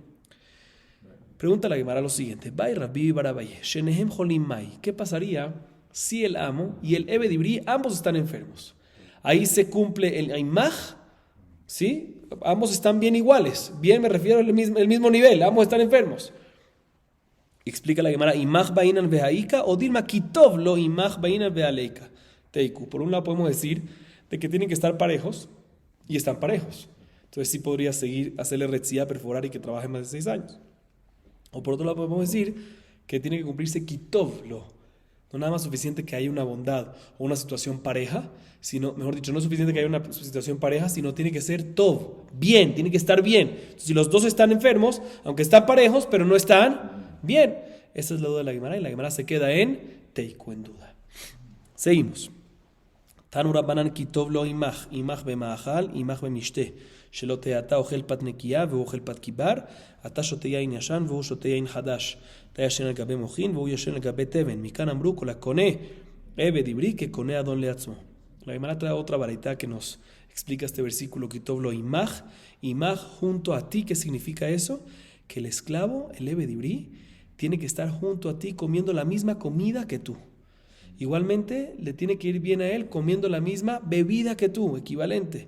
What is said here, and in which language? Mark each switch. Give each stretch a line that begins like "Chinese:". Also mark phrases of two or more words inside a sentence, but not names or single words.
Spanish: Pregunta la Gemara lo siguiente: ¿qué pasaría si el amo y el
Hebrew: עבד עברי
Spanish: ambos están enfermos? Ahí se cumple el Imaj, ¿sí? Ambos están bien iguales. Bien me refiero al mismo nivel, ambos están enfermos. Explica la Gemara:
Aramaic: עמך בעינן והאיכא או דלמא כי טוב לו עמך בעינן והא ליכא. תיקו.
Spanish: Por un lado podemos decir de que tienen que estar parejos y están parejos. Entonces sí podría seguir, hacerle retzia, perforar y que trabaje más de 6 años. O por otro lado podemos decir que tiene que cumplirse kitovlo. No nada más suficiente que haya una bondad o una situación pareja, sino, mejor dicho, no es suficiente que haya una situación pareja, sino tiene que ser tov, bien, tiene que estar bien. Entonces, si los dos están enfermos, aunque están parejos, pero no están bien. Esa es la duda de la Gemara y la Gemara se queda en teiku, en duda. Seguimos.
Hebrew: תנו רבנן כי טוב לו עמך במאכל, imach במשתה. שלא תהיה אתה אוכל פת נקייה והוא אוכל פת קיבר, אתה שותה יין ישן והוא שותה יין חדש. אתה ישן על גבי מוחין והוא ישן על גבי תבן. מכאן אמרו כל הקונה עבד עברי כקונה אדון לעצמו.
Spanish: La Gemara trae otra baraita que nos explica este versículo
Hebrew: כי טוב לו עמך
Spanish: junto a ti. ¿Qué significa eso? Que el esclavo, el
Hebrew: עבד עברי,
Spanish: tiene que estar junto a ti comiendo la misma comida que tú. Igualmente, le tiene que ir bien a él comiendo la misma bebida que tú, equivalente.